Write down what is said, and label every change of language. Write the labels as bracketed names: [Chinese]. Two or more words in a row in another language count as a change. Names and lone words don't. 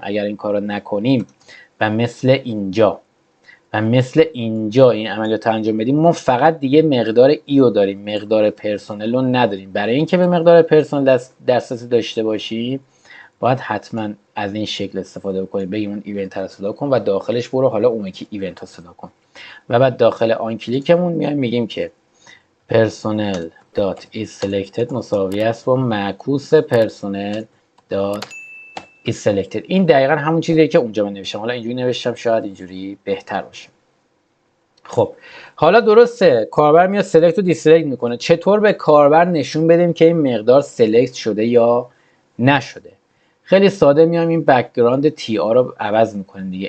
[Persian] اگر این کارو نکنیم و مثل اینجا این عملیات انجام بدیم ما فقط دیگه مقدار ای رو داریم، مقدار پرسونل رو نداریم. برای اینکه به مقدار پرسونل دسترسی داشته باشیم باید حتما از این شکل استفاده بکنیم. بگیم اون ایونت رو صدا کن و داخلش برو حالا اون یکی ایونت رو صدا کن و بعد داخل آن کلیکمون میگیم که [English] personnel dot is selected [Persian] مساوی است با معکوس [English] personnel dot is selected. [Persian] این دقیقا همون چیزیه که اونجا من نوشتم، حالا اینجوری نوشتم شاید اینجوری بهتر باشه. خب حالا درسته کاربر میاد سلکت و دیسلکت میکنه. چطور به کاربر نشون بدیم که این مقدار سلکت شده یا نشده؟ خیلی ساده میام این بک‌گراند تی آر رو عوض میکنیم دیگه.